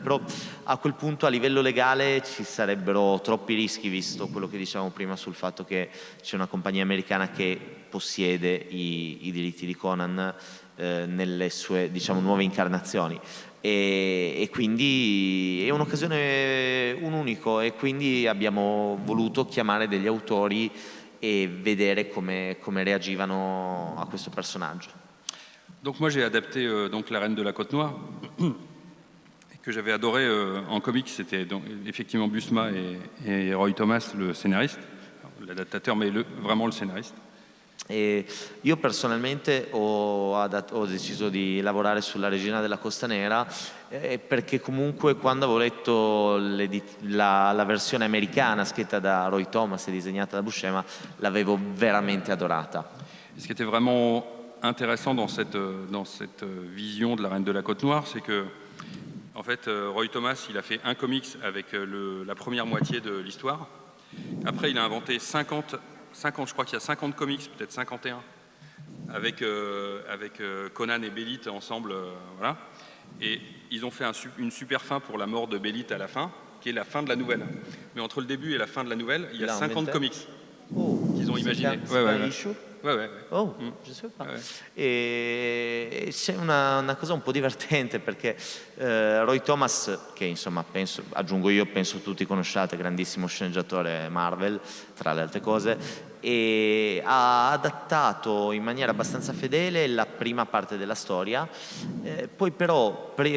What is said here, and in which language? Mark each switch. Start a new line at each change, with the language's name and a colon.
Italian: Però a quel punto a livello legale ci sarebbero troppi rischi, visto quello che dicevamo prima sul fatto che c'è una compagnia americana che possiede i diritti di Conan nelle sue, diciamo, nuove incarnazioni. E quindi è un'occasione, un unico, e quindi abbiamo voluto chiamare degli autori e vedere come reagivano a questo personaggio.
French: Donc moi j'ai adapté donc La Reine de la Côte Noire, que j'avais adoré en comics. C'était donc effectivement Busma et Roy Thomas, le scénariste, l'adattateur, mais vraiment le scénariste.
Italian: E io personalmente ho deciso di lavorare sulla Regina della Costa Nera perché comunque quando avevo letto la versione americana scritta da Roy Thomas e disegnata da Buscema, l'avevo veramente adorata.
French: Ce qui était vraiment intéressant dans cette vision de La Reine de la Côte Noire, c'est que en fait, Roy Thomas, il a fait un comics avec la première moitié de l'histoire. Après, il a inventé 50, je crois qu'il y a 50 comics, peut-être 51, avec Conan et Belit ensemble, voilà. Et ils ont fait une super fin pour la mort de Belit à la fin, qui est la fin de la nouvelle. Mais entre le début et la fin de la nouvelle, il y a 50 comics qu'ils ont imaginé. Ouais. Issue? Ouais. Oh, je sais pas.
Italian: E c'è una cosa un po' divertente perché Roy Thomas, che insomma penso tutti conosciate, grandissimo sceneggiatore Marvel, tra le altre cose, e ha adattato in maniera abbastanza fedele la prima parte della storia, poi però